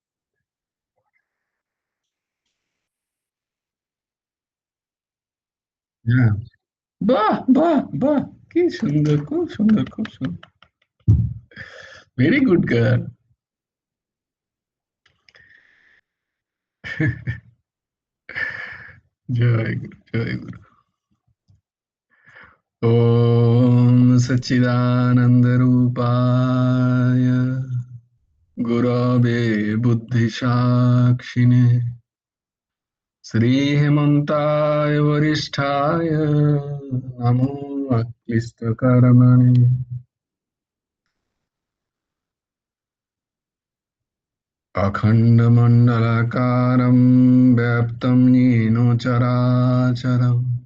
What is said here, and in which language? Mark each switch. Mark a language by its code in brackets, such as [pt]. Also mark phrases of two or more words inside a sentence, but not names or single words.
[bn] হ্যাঁ, বাহ বাহ বাহ, কি সুন্দর, খুব সুন্দর, খুব সুন্দর। [en] very good girl. [bn] জয় গুরু, জয় গুরু। [sa] ओम सच्चिदानंद रूपाय गुरवे बुद्धिसाक्षिणे श्रीहेमन्ताय वरिष्ठाय नमो अक्लिष्टकर्मणे अखण्डमण्डलाकारं व्याप्तं येन चराचरम्